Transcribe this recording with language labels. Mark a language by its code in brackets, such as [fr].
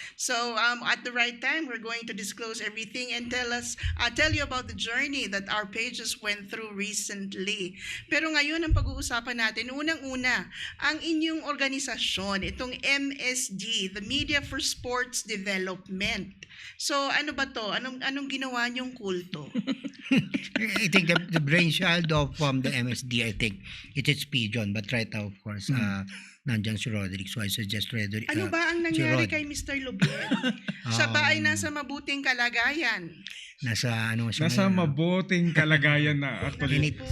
[en] So at the right time, we're going to disclose everything and tell you about the journey that our pages went through recently. [tl] Pero ngayon ang pag-uusapan natin, unang-una, ang inyong organisasyon, itong MSD, the Media for Sports Development. So ano ba to? Anong ginawa niyong kulto? [en] I think the brainchild of the MSD, I think, it is P. John. But right now, of course, [tl] nandyan si Roderick. [en] So I suggest Roderick. [tl] Ano ba ang nangyari kay Mr. Lubien? Siya ba ay nasa mabuting kalagayan? Nasa mabuting kalagayan na actually.